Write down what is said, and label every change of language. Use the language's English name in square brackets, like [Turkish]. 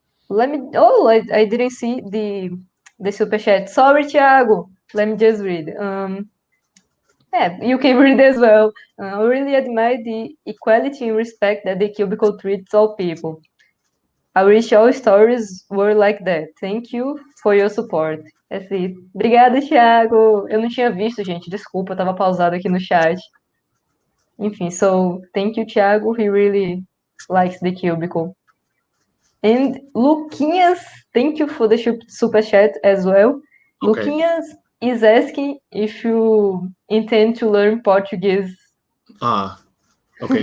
[English] I didn't see the super chat. Sorry, Thiago. Let me just read. You can read as well. I really admire the equality and respect that the Cubicle treats all people. I wish all stories were like that. Thank you for your support. That's it. [Portuguese] Obrigada, [English] Thiago. [Portuguese] Eu não tinha visto, gente. Desculpa, eu tava pausado aqui no chat. Enfim, [English] so thank you, Thiago. He really likes the Cubicle. And Luquinhas, thank you for the super chat as well. Okay. Luquinhas is asking if you intend to learn Portuguese. Okay.